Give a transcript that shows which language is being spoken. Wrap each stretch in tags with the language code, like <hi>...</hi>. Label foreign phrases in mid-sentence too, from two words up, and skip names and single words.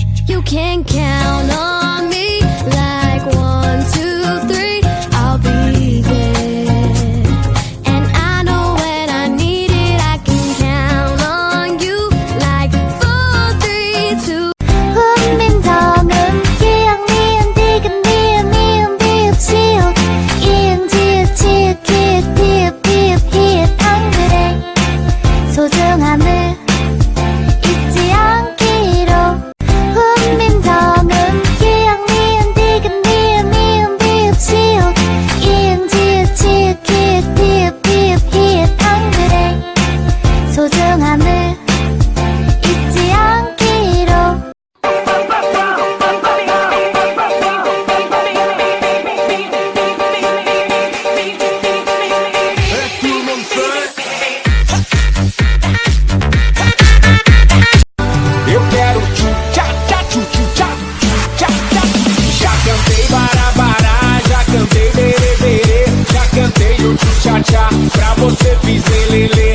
<en>You can count on me like 1, 2, 3. I'll be there. And I know when I need it, I can count on you like 4, 3, 2.</en> <ko>훈민정음 기억 니은 디귿 니은 미음 비읍 시옷 이응 지읒 치읒 기읒 피읒 피읒 히읗 한글의 소중함을 잊지 않기로. 훈민정음 기억 니은 디귿 니은 미음 비읍 시옷 이응 지읒 치읒 기읒 피읒 피읒 히읗 한글의 소중함을 잊지 않기로.</ko> <pt>Eu quero tchu-tchá-tchá, tchu-tchu-tchá, tchu-tchá-tchá. Já cantei bará-bará, já cantei berê-berê, já cantei o tchu-tchá-tchá, pra você fiz lelê.</pt>